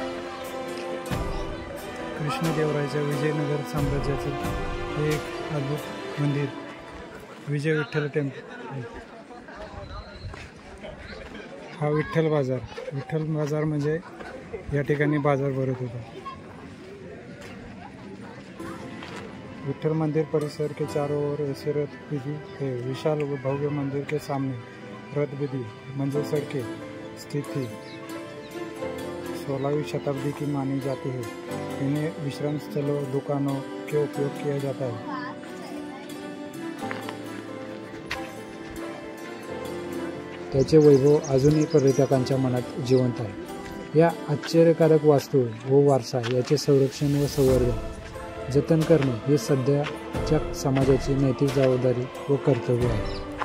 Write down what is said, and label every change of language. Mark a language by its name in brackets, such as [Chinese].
[Marathi] कृष्णदेवरायाच्या विजयनगर साम्राज्याचे हे एक अद्भुत मंदिर विजय विठ्ठल टेम्पल. हा विठ्ठल बाजार म्हणजे या ठिकाणी बाजार भरत होता. [Hindi] विठ्ठल मंदिर परिसर के चारों ओर ऐसे रथ विधि है. विशाल व भव्य मंदिर के सामने रथ विधि मंजिल सड़कें स्थित थी. 16वीं शताब्दी की मानी जाती है. इन्हें विश्राम स्थलों दुकानों के उपयोग किया जाता है. [Marathi] त्याचे वैभव अजूनही पर्यटकांच्या मनात जिवंत आहे. या आश्चर्यकारक वास्तू व वारसा याचे संरक्षण व संवर्धन जतन करणे हे सध्याच्या समाजाची नैतिक जबाबदारी व कर्तव्य आहे.